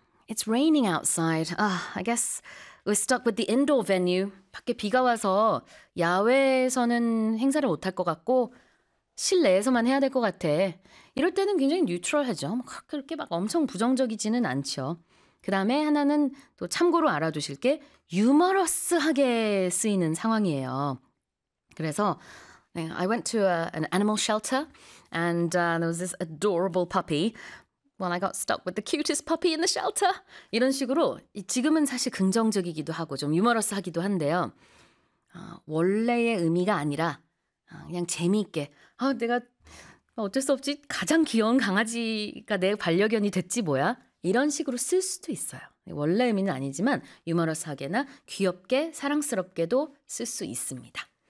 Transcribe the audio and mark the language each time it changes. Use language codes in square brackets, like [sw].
[en] It's raining outside. I guess we're stuck with the indoor venue. [ko] 밖에 비가 와서 야외에서는 행사를 못할 것 같고 실내에서만 해야 될 것 같아. 이럴 때는 굉장히 뉴트럴하죠. 막 그렇게 막 엄청 부정적이지는 않죠. 그 다음에 하나는 또 참고로 알아두실 게 유머러스하게 쓰이는 상황이에요. [en] 그래서 I went to an animal shelter and there was this adorable puppy. When I got stuck with the cutest puppy in the shelter. [ko] 이런 식으로 지금은 사실 긍정적이기도 하고 좀 유머러스하기도 한데요. 원래의 의미가 아니라 그냥 재미있게 내가 어쩔 수 없지 가장 귀여운 강아지가 내 반려견이 됐지 뭐야. 이런 식으로 쓸 수도 있어요. 원래 의미는 아니지만 유머러스하게나 귀엽게 사랑스럽게도 쓸 수 있습니다.